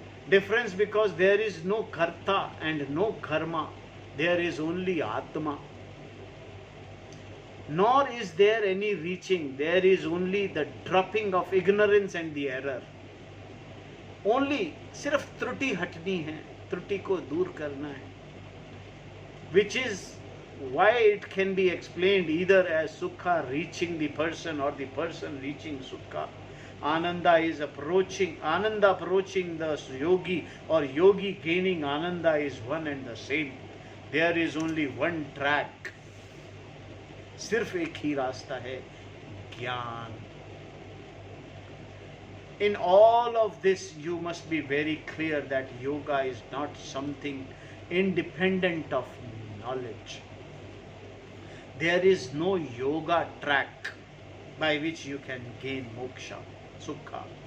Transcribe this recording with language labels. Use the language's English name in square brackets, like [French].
[English] Difference because there is no Karta and no Karma. There is only Atma. Nor is there any reaching. There is only the dropping of ignorance and the error. Only [Hindi] सिर्फ त्रुटि हटनी है, त्रुटि को दूर करना है. [English] Which is why it can be explained either as Sukha reaching the person or the person reaching Sukha. Ananda approaching the yogi, or yogi gaining Ananda is one and the same. There is only one track. [Hindi] सिर्फ एक ही रास्ता है, ज्ञान. [English] In all of this, you must be very clear that yoga is not something independent of knowledge. There is no yoga track by which you can gain moksha, sukha.